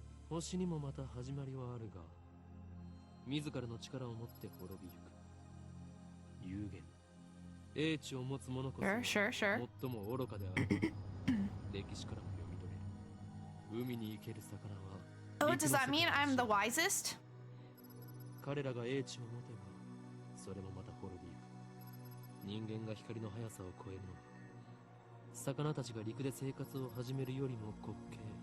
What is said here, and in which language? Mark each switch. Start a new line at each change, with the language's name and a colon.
Japanese: 星にもまた始まりはあるが、自らの力を持って滅びゆく。有限、英知を持つ者こそ最も愚かである。歴史からも読み取れる。海に生ける魚は。
English: Oh, does that mean I'm the wisest?
Japanese: 彼らが英知を持てば、それもまた滅びゆく。人間が光の速さを超えるのは、魚たちが陸で生活を始めるよりも滑稽。